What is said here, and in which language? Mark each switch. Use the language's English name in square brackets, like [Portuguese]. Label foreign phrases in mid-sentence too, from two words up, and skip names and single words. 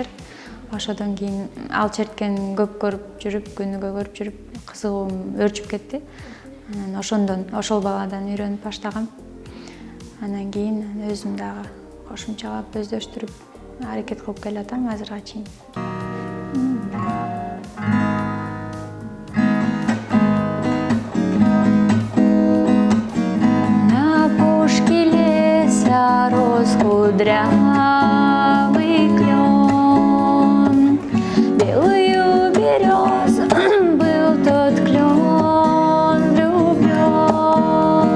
[Kyrgyz] Ошодон кийин ал черткен көп көрүп жүрүп, күнүгө көрүп жүрүп, кызыгуум өрчүп кетти. Анан ошол баладан үйрөнүп баштагам. Анан кийин өзүм дагы кошумчалап өздөштүрүп аракет кылып келатам азырга чейин. [Russian] На пушке леса рос кудрявый клен, белую березу был тот клен влюблен.